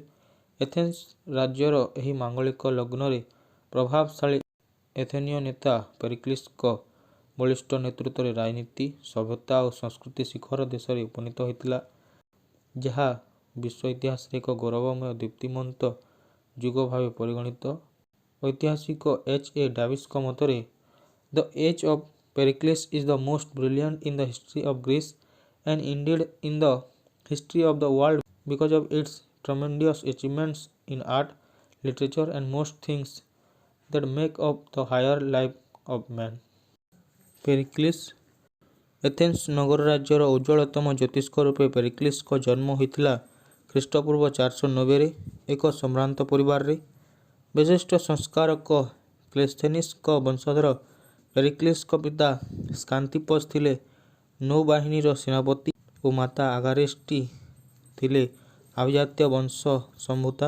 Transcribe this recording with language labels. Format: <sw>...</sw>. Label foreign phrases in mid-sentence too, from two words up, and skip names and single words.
<or>ଏଥେନ୍ସ ରାଜ୍ୟର ଏହି ମାଙ୍ଗଳିକ ଲଗ୍ନରେ ପ୍ରଭାବଶାଳୀ ଏଥେନୀୟ ନେତା ପେରିକ୍ଲିସ୍ଙ୍କ ବଳିଷ୍ଠ ନେତୃତ୍ୱରେ ରାଜନୀତି, ସଭ୍ୟତା ଓ ସଂସ୍କୃତି ଶିଖର ଦେଶରେ ଉପନୀତ ହୋଇଥିଲା, ଯାହା ବିଶ୍ୱ ଇତିହାସରେ ଏକ ଗୌରବମୟ ଦୀପ୍ତିମନ୍ତ ଯୁଗ ଭାବେ ପରିଗଣିତ। ଐତିହାସିକ H.A. ଡାଭିସ୍ଙ୍କ ମତରେ</or> <en>"The age of Pericles is the most brilliant in the history of Greece and indeed in the history of the world because of its tremendous achievements in art, literature and most things that make up the higher life of man."</en> <or>ପେରିକ୍ଲିସ୍ ଏଥେନ୍ସ ନଗର ରାଜ୍ୟର ଉଜ୍ଜ୍ୱଳତମ ଜ୍ୟୋତିଷ୍କ ରୂପେ ପେରିକ୍ଲିସଙ୍କ ଜନ୍ମ ହୋଇଥିଲା ଖ୍ରୀଷ୍ଟପୂର୍ବ 490ରେ ଏକ ସମ୍ଭ୍ରାନ୍ତ ପରିବାରରେ। ବିଶିଷ୍ଟ ସଂସ୍କାରକ କ୍ଲେସ୍ଥେନିସ୍ଙ୍କ ବଂଶଧର ପେରିକ୍ଲିସଙ୍କ ପିତା ସ୍କାନ୍ତିପସ୍ ଥିଲେ ନୌବାହିନୀର ସେନାପତି ଓ ମାତା ଆଗାରେଷ୍ଟି ଥିଲେ ଆଭିଜାତ୍ୟ ବଂଶ ସମ୍ଭୂତା।</or>